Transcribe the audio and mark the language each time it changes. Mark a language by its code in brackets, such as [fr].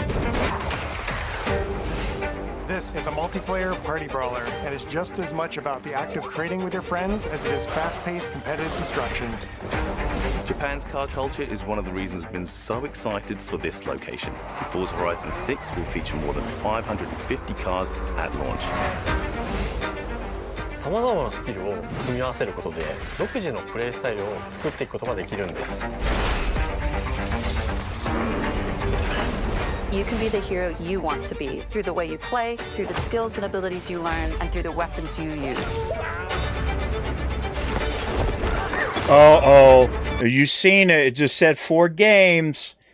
[en] This is a multiplayer party brawler and is just as much about the act of trading with your friends as it is fast-paced competitive destruction. Japan's car culture is one of the reasons we've been so excited for this location. Forza Horizon 6 will feature more than 550 cars at launch. [ja] さまざまなスキルを組み合わせることで独自のプレイスタイルを作っていくことができるんです。 [en] You can be the hero you want to be through the way you play, through the skills and abilities you learn, and through the weapons you use. Uh-oh. You seen it. It just said 4 games.